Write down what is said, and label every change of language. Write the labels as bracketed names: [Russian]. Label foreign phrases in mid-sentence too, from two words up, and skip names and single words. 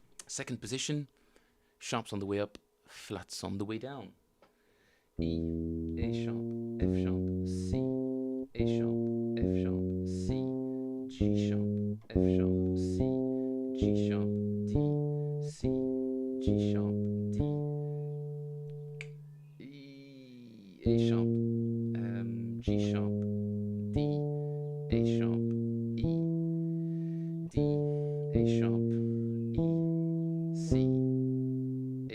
[English] Second position, sharps on the way up, flats on the way down. E, A sharp, F sharp, C, A sharp, F sharp, C, G sharp, F sharp, C, G sharp, D, C, G sharp, D, E, A sharp, G sharp, D, A sharp, E, D, A sharp, E, C, A